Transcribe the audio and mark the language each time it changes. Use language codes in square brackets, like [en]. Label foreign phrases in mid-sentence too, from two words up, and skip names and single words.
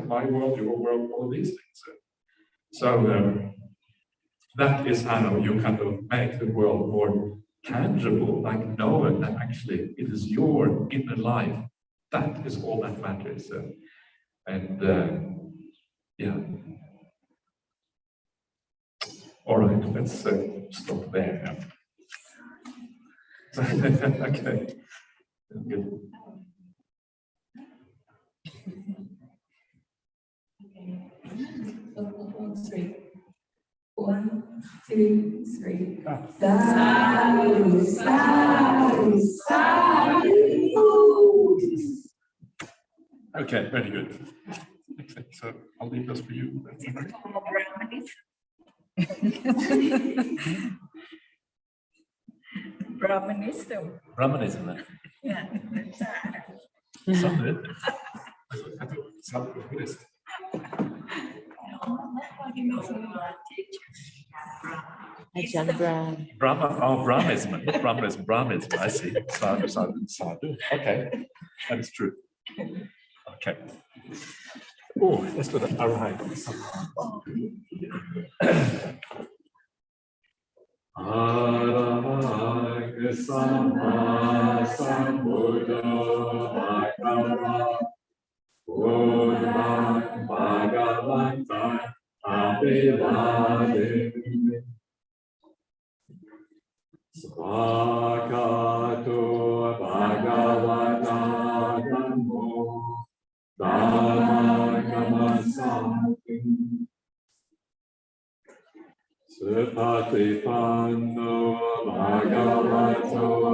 [en] My world, your world, all of these things. So that is how you kind of make the world more tangible, like knowing that actually it is your inner life. That is all that matters. Yeah. All right, let's stop there. Okay. Good. Okay. 1, 2, 3. [pi] Sadhu, sadhu, sadhu. [en] Okay, very good. Okay, so I'll leave this for you. Brahmanism. Brahmanism. Yeah. Some of it. Some Buddhist. Ajahn Brahmanism. Not Brahmanism. Brahmanism. I see. [pi] Sadhu, sadhu, sadhu. [en] Okay, that is true. Okay. Oh, let's do that. All right. [pi] Arahant Samma Sambuddho Bhagavata Buddhaṃ Bhagavatāṃ Abhivādemi Svākāto Bhagavata Dhammo Dhammaṃ Supatipanno Bhagavato